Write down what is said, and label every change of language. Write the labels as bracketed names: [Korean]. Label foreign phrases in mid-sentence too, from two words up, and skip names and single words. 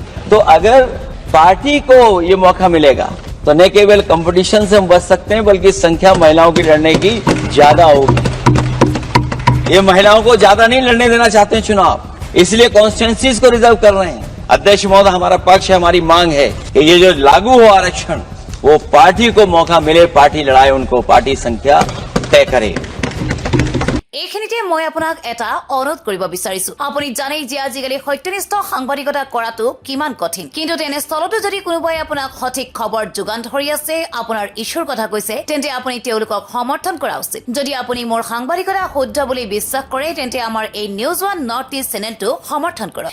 [Hindi] तो अगर पार्टी को ये मौका मिलेगा तो न केवल कंपटीशन से हम बच सकते हैं बल्कि संख्या महिलाओं की लड़ने की ज्यादा होगी। ये महिलाओं को ज्यादा नहीं लड़ने देना चाहते हैं चुनाव, इसलिए कॉन्स्टिट्यूंसीज को रिजर्व कर रहे हैं। अध्यक्ष महोदय हमारा पक्ष है, हमारी मांग है कि ये जो लागू हो आरक्षण वो पार्टी को मौका मिले, पार्टी लड़ाए उनको, पार्टी संख्या तय करे। [Assamese] এইখিনিতে মই আপোনাক এটা অনুৰোধ কৰিব বিচাৰিছো। আপুনি জানেই যে আজিকালি সত্যনিষ্ঠ সাংবাদিকতা কৰাটো কিমান কঠিন, কিন্তু তেনেস্থলতো যদি কোনোবাই আপোনাক সঠিক খবৰ যোগান ধৰি আছে, আপোনাৰ ইছ্যুৰ কথা কৈছে, তেন্তে আপুনি তেওঁলোকক সমৰ্থন কৰা উচিত। যদি আপুনি মোৰ সাংবাদিকতা শুদ্ধ বুলি বিশ্বাস কৰে তেন্তে আমাৰ এই নিউজ ওৱান নৰ্থ ইষ্ট চেনেলটো সমৰ্থন কৰক।